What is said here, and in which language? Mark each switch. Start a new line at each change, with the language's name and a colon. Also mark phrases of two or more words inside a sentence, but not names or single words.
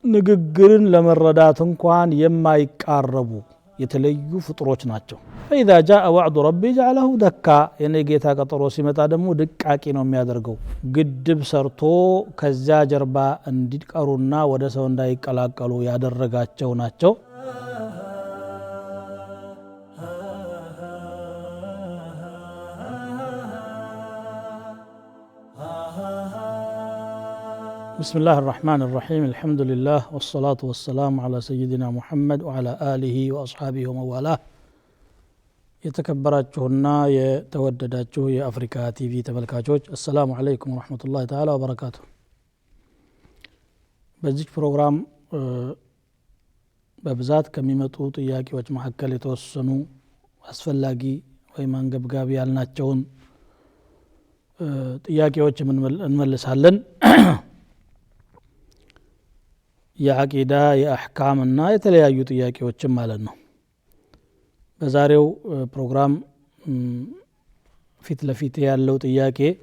Amharic: ንግግርን ለመረዳት እንኳን የማይቃረቡ የተለዩ ፍጥሮች ናቸው
Arabic: فإذا جاء وعد ربي جعله دكا
Amharic: የኔ ጌታ ቀጠሮ ሲመጣ ደግሞ ድቃቂ ነው የሚያደርገው ግድብ ሰርቶ ከዛ ጀርባ እንዲቀሩና ወደ ሰው እንዳይቀላቀሉ ያደረጋቸው ናቸው
Arabic: بسم الله الرحمن الرحيم الحمد لله والصلاة والسلام على سيدنا محمد وعلى آله وأصحابه وموالاه
Amharic: የተከበራችሁና የተወደዳችሁ የአፍሪካ ቲቪ ተመልካቾች
Arabic: السلام عليكم ورحمة الله تعالى وبركاته
Amharic: በዚህ ፕሮግራም በብዛት ከሚመጡ ጥያቄዎች መካከል የተወሰኑ አስፈላጊ ወይ አንገብጋቢ ያልናቸውን ጥያቄዎች እንመልሳለን የአቂዳ የአህካም እና የተለያዩ ጥያቄዎችም ማለት ነው በዛሬው ፕሮግራም ፊት ለፊት ያለው ጥያቄ